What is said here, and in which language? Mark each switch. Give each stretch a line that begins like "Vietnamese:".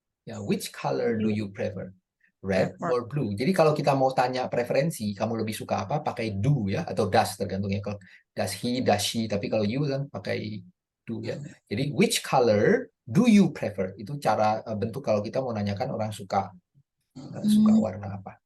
English: Ya, which color do you prefer? Red Prefer. or blue?
Indonesian: Jadi kalau kita mau tanya preferensi, kamu lebih suka apa? Pakai do ya atau does tergantung ya. Kalau
English: does he, does she,
Indonesian: tapi kalau you kan pakai do ya. Jadi
English: which color do you prefer?
Indonesian: Itu cara bentuk kalau kita mau nanyakan orang suka warna apa.